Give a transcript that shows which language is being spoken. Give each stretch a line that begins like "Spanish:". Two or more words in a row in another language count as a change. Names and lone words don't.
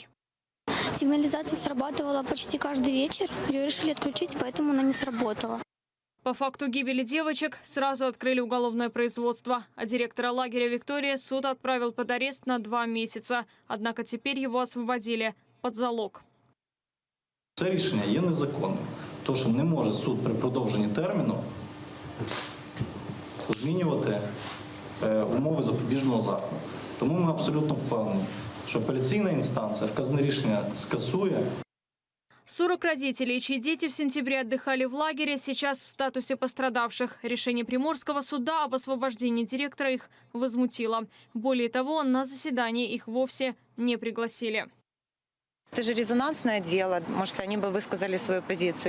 Russian: Сигнализация срабатывала почти каждый вечер. Ее решили отключить, поэтому она не сработала. По факту гибели девочек сразу открыли уголовное производство. А директора лагеря «Виктория» суд отправил под арест на 2 месяца. Однако теперь его освободили под залог.
Ukrainian: Це рішення є незаконним, тому що не може суд при продовженні терміну змінювати умови запобіжного заходу. Тому ми абсолютно впевнені, що апеляційна інстанція вказане рішення скасує.
Russian: 40 родителей, чьи дети в сентябре отдыхали в лагере, сейчас в статусе пострадавших. Решение Приморского суда об освобождении директора их возмутило. Более того, на заседание их вовсе не пригласили. Это же резонансное дело, может, они бы высказали свою позицию.